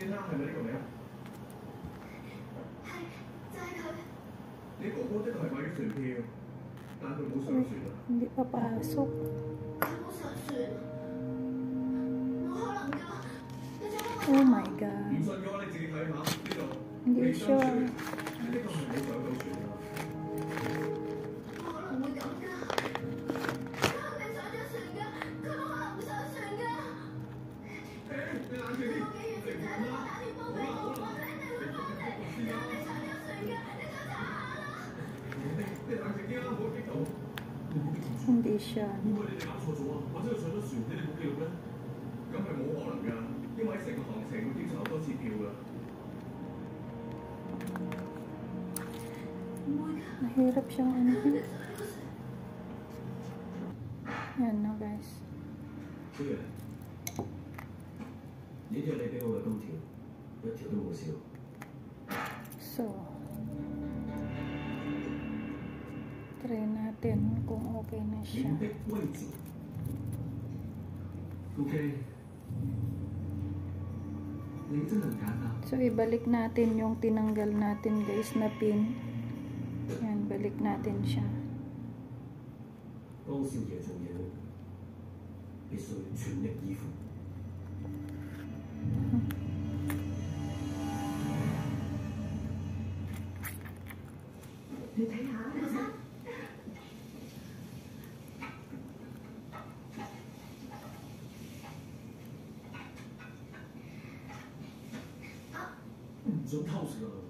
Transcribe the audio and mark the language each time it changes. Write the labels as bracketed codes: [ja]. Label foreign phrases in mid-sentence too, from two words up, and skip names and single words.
[yue] 係咪呢個名？係，就係佢。你哥哥的確係買咗船票，但佢冇上船啊。 [tl] Hindi pa pasok. [yue] 佢冇上船，冇可能㗎！你做乜？ [en] Oh my 唔 god. [yue] 信嘅話，你自己睇下呢度。 [tl] Hindi [yue] 未上 [en] sure. [yue] 船，呢個係冇上到船啊。冇可能會咁㗎！佢肯定上咗船㗎，佢冇可能唔上船㗎！你冷靜啲。我幾月前就喺度打電報俾我，話佢一定會翻嚟，佢肯定上咗船㗎，你想查下啦！你冷靜啲啦，唔好激動。 [tl] Hindi siya. [yue] 會唔會你哋搞錯咗啊？或者佢上咗船，你哋冇記錄咧？咁係冇可能㗎，因為喺成個行程會檢查好多次票㗎。 [tl] Mahirap siyang ano. Yan na guys. [yue] 小月，呢啲係你俾我嘅金條，一條都冇少。 [tl] So, [en] try natin [tl] kung okay na siya. [yue] 點的位置。OK，你真係唔簡單。 [tl] So, ibalik natin yung tinanggal natin guys na pin. Yan, balik natin siya. [yue] 幫少爺做嘢，必須全力以赴。你睇下，劉生。唔想偷食啊！